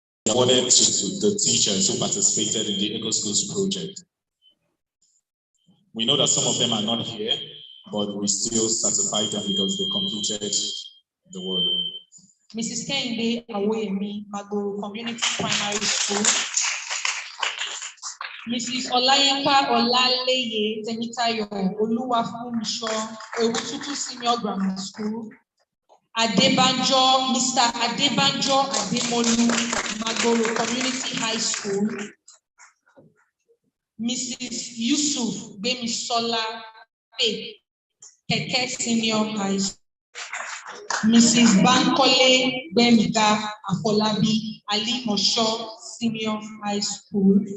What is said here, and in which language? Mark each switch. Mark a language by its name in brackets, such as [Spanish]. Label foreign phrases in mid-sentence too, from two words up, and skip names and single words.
[English] awarded to the teachers who participated in the EcoSchools project. We know that some of them are not here, but we still certify them because they completed the work. Mrs. Kende Awoyemi, Magoro Community Primary School. Mrs. Olayinka Olaleye Temitayo, Oluwafumisho, Ewututu Senior Grammar School. Adebanjo, Mr. Adebanjo Ademolu, Magoro Community High School. Mrs. Yusuf Bemisola Pe, Keke Senior High School. Mrs. Bankole Bemiga Afolabi Ali Mosho Senior High School.